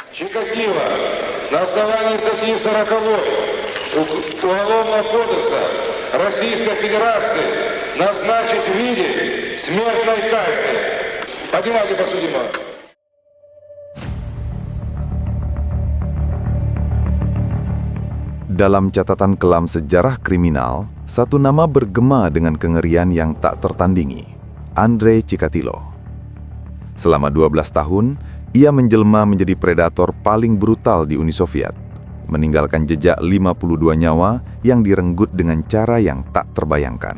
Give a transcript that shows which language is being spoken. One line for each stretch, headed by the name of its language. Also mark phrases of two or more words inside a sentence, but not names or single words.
Russian: Чикатило на основании статьи 40 Уголовного кодекса Российской Федерации назначить в виде смертной казни. Поднимайте подсудимого.
Indonesian: Dalam catatan kelam sejarah kriminal, satu nama bergema dengan kengerian yang tak tertandingi, Andrei Chikatilo. Selama 12 tahun, ia menjelma menjadi predator paling brutal di Uni Soviet, meninggalkan jejak 52 nyawa yang direnggut dengan cara yang tak terbayangkan.